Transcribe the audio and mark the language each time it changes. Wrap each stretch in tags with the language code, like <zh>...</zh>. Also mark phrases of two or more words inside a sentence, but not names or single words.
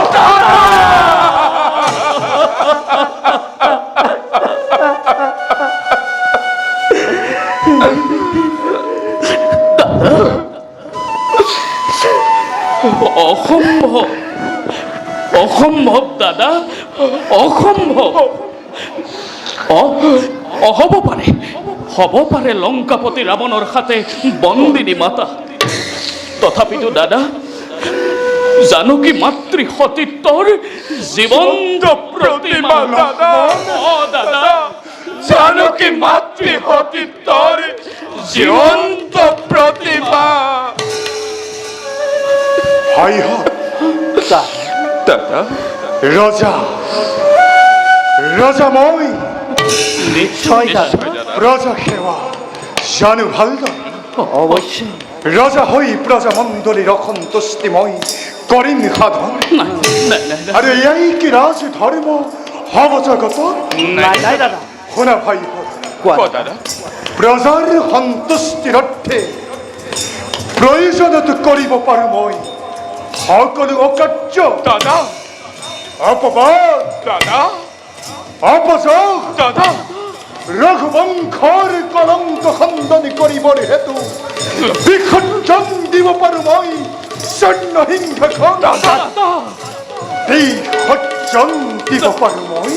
<as>অসম্ভব অসম্ভব দাদা অসম্ভব হব পাৰে লংকাপতি ৰাৱণৰ হাতে বন্দিনী মাতা তথাপিতো দাদা জানকী মাতৃ সতীত্বৰ জীৱন্ত প্ৰতিমা দাদা জানকী মাতৃ সতীত্বৰ জীৱন্ত প্ৰতিমা হাই দাদা ৰজা ৰজা মই নিশ্চয় প্রজা সেবা জানু ভালদরে অবশ্যই রাজা হই প্রজা মণ্ডলীর অসন্তুষ্টিময় করিম সাধন আরে এই কি রাজ ধর্ম হব জগত শোনা ভাই প্রজার সন্তুষ্টির অর্থে প্রয়োজনত কৰিব পাৰো মই সকলো অকাৰ্য দাদা অপবাদ দাদা অপযোগ দাদা ৰঘুবংশৰ কলংক খণ্ডন কৰিবৰ হেতু বিসৰ্জন দিব পাৰো মই স্বৰ্ণসিংহখন বিসৰ্জন দিব পাৰো মই</as>